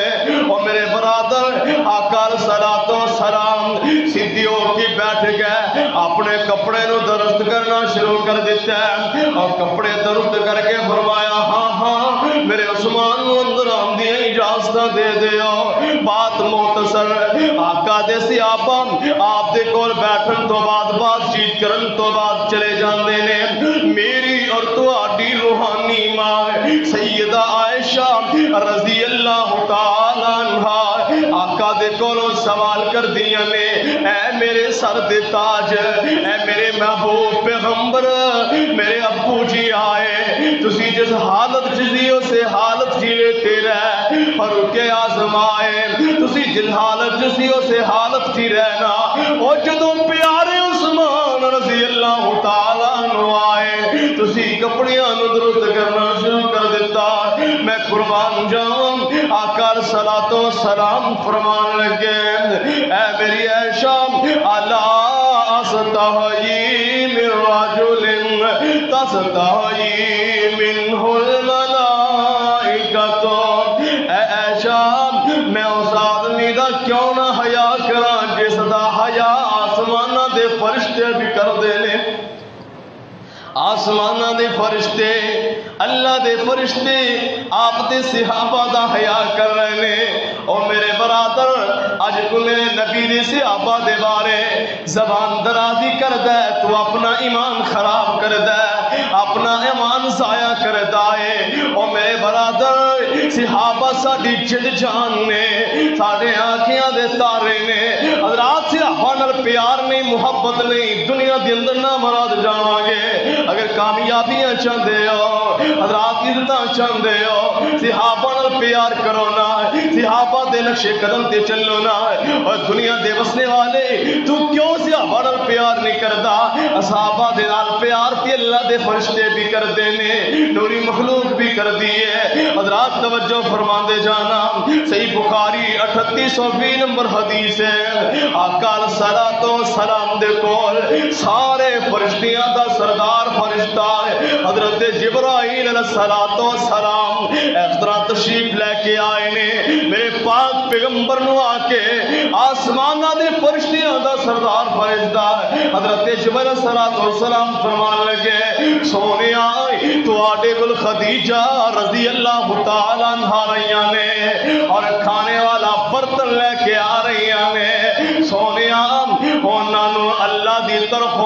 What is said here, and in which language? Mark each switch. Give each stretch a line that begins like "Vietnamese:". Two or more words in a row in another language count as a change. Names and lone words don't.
Urdu: اور میرے برادر آقا
Arabic: صلوات و سلام
Urdu: سیدھی ہو کے بیٹھ گئے.
Punjabi: اپنے کپڑے نو درست کرنا شروع کر دیتا ہے اور کپڑے درست کر کے فرمایا ہاں ہاں میرے عثمان نو اندر آندی اجازت دے دیو. بات مختصر آقا دے صحابہ آپ دے کول بیٹھن تو بعد بات چیت کرن تو بعد چلے جاندے نے. میری اور تہاڈی روحانی ماں سیدہ عائشہ
Arabic: رضی اللہ تعالی عنہا
Punjabi: آقا دے کولوں سوال کر دیا نے اے میرے سر دے تاج اے میرے محبوب پیغمبر میرے ابو جی آئے تسی جس حالت جی اسے حالت جی لیتے رہ. فاروق اعظم آئے تسی جس حالت جی اسے حالت جی رہنا. اور جدوں پیارے عثمان
Arabic: رضی اللہ تعالی عنہ
Punjabi: آئے تسی کپڑیاں نو درست کرنا شروع کر دیتا. میں قربان جاؤں آقا
Arabic: صلوات و سلام
Punjabi: فرمان لگے اے میری عائشہ
Arabic: الا استحیی من رجل تستحیی منہ الملائکۃ.
Punjabi: اے عائشہ میں اس آدمی دا کیوں نہ حیا کراں جس دا حیا آسماناں دے فرشتے بھی کردے نے. آسماناں دے فرشتے اللہ دے فرشتے آپ دے صحابہ دا حیا کر رہے نے. اور میرے برادر اج کو میرے نبی دے صحابہ دے بارے زبان درازی کردا ہے تو اپنا ایمان خراب کردا ہے اپنا ایمان ضائع کردا ہے. اور میرے برادر صحابہ ساڈی جد جان نے ساڈے آنکھیاں دے تارے نے. حضرات صحابہ نال پیار نہیں محبت نہیں دنیا دے اندر نہ مراد جاواں گے. اگر کامیابیاں
Urdu: چاہتے ہو
Punjabi: حضرات عزتاں
Urdu: چاہتے ہو
Punjabi: صحابہ نال پیار کرو نا صحابہ دے نقشے قدم تے چلو نا. اور دنیا دے وسنے والے تو کیوں صحابہ نال پیار نہیں کردا؟ صحابہ دے نال پیار تے اللہ دے فرشتے بھی کردے نے نوری مخلوق بھی کردی ہے. حضرات توجہ فرماندے جانا. صحیح بخاری 3820 نمبر حدیث ہے. آقا
Arabic: صلوات و سلام
Punjabi: دے کول سارے فرشتیاں دا سردار فرشتہ ہے حضرت جبرائیل
Arabic: علیہ الصلوۃ والسلام
Punjabi: اس طرح تشریف لے کے آئے نے. میرے پاک پیغمبر نو آ کے آسمانہ دے فرشتیاں دا سردار فرشتہ حضرت جبرائیل
Arabic: صلی السلام
Punjabi: فرمان لگے سونیا تو آڈے گل خدیجہ
Arabic: رضی اللہ تعالیٰ عنہ
Punjabi: رہیاں نے اور کھانے والا برتن لے کے آ رہیاں نے سونیا انہوں اللہ دی طرفوں